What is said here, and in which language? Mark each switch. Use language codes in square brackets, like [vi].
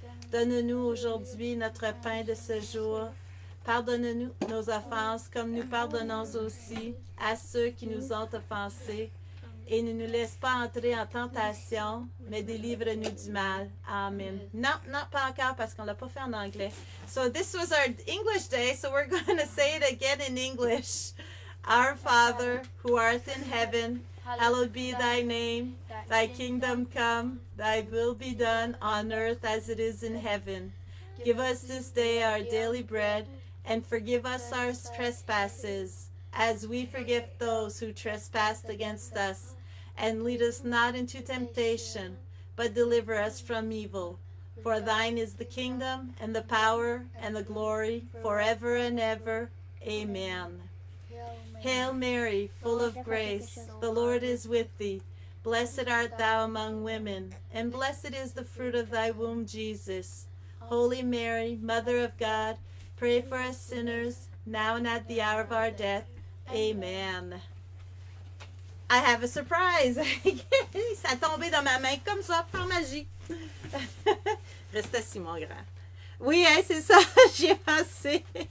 [fr] Donne-nous aujourd'hui notre pain de ce jour. Pardonne-nous nos offenses comme nous pardonnons aussi à ceux qui nous ont offensés. Et ne nous laisse pas entrer en tentation, mais délivre-nous du mal. Amen. Non, pas encore parce qu'on l'a pas fait en anglais. [en] So this was our English day, so we're going to say it again in English. Our Father, who art in heaven, hallowed be thy name. Thy kingdom come, thy will be done on earth as it is in heaven. Give us this day our daily bread, and forgive us our trespasses, as we forgive those who trespass against us. And lead us not into temptation, but deliver us from evil. For thine is the kingdom, and the power, and the glory, forever and ever. Amen. Hail Mary, full of grace, the Lord is with thee. Blessed art thou among women, and blessed is the fruit of thy womb, Jesus. Holy Mary, Mother of God, pray for us sinners, now and at the hour of our death. Amen. I have a surprise. [fr] Ça a tombé dans ma main comme ça, par magie. Reste assis, mon grand. Oui, hein, c'est ça, j'y ai pensé.